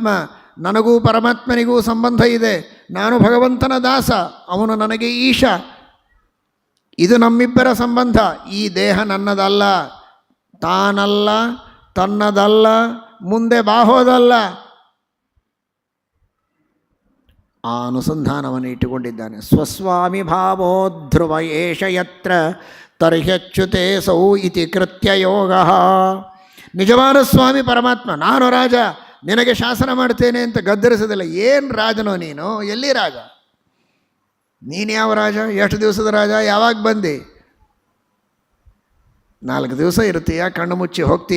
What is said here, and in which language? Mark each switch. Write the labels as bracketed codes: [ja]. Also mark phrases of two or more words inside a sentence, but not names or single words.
[kn] ನನಗೂ ಪರಮಾತ್ಮನಿಗೂ ಸಂಬಂಧ ಇದೆ. ನಾನು ಭಗವಂತನ ದಾಸ, ಅವನು ನನಗೆ ಈಶ. ಇದು ನಮ್ಮಿಬ್ಬರ ಸಂಬಂಧ. ಈ ದೇಹ ನನ್ನದಲ್ಲ, ತಾನಲ್ಲ, ತನ್ನದಲ್ಲ, ಮುಂದೆ ಬಾಹೋದಲ್ಲ. ಆ ಅನುಸಂಧಾನವನ್ನು ಇಟ್ಟುಕೊಂಡಿದ್ದಾನೆ. [sa] ಸ್ವಸ್ವಾಮಿ ಭಾವೋ ಧ್ರುವ ಏಷ ಯತ್ರ ತರ್ಹ್ಯಚ್ಯುತೆ ಸೌ ಇತಿ ಕೃತ್ಯ ಯೋಗ. [kn] ನಿಜವಾದ ಸ್ವಾಮಿ ಪರಮಾತ್ಮ. ನಾನು ರಾಜ, ನಿನಗೆ ಶಾಸನ ಮಾಡ್ತೇನೆ ಅಂತ ಗದ್ದರಿಸೋದಿಲ್ಲ. ಏನು ರಾಜನೋ ನೀನು? ಎಲ್ಲಿ ರಾಜ? ನೀನು ಯಾವ ರಾಜ? ಎಷ್ಟು ದಿವಸದ ರಾಜ? ಯಾವಾಗ ಬಂದೆ? 4 ದಿವಸ ಇರ್ತೀಯ, ಕಣ್ಣು ಮುಚ್ಚಿ ಹೋಗ್ತೀಯ.